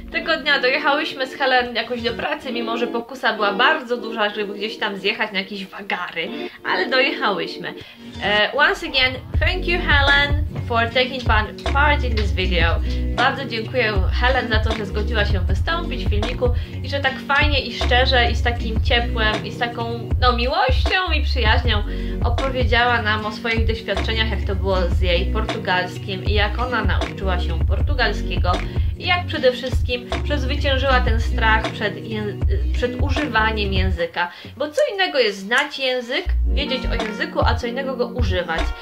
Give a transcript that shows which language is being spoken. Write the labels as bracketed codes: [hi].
[pl] Tego dnia dojechałyśmy z Helen jakoś do pracy, mimo że pokusa była bardzo duża, żeby gdzieś tam zjechać na jakieś wagary, ale dojechałyśmy. [en] Once again, thank you Helen for taking part in this video. [pl] Bardzo dziękuję Helen za to, że zgodziła się wystąpić w filmiku i że tak fajnie i szczerze i z takim ciepłem i z taką miłością i przyjaźnią opowiedziała nam o swoich doświadczeniach, jak to było z jej portugalskim i jak ona nauczyła się portugalskiego i jak przede wszystkim przezwyciężyła ten strach przed używaniem języka, bo co innego jest znać język, wiedzieć o języku, a co innego go używać.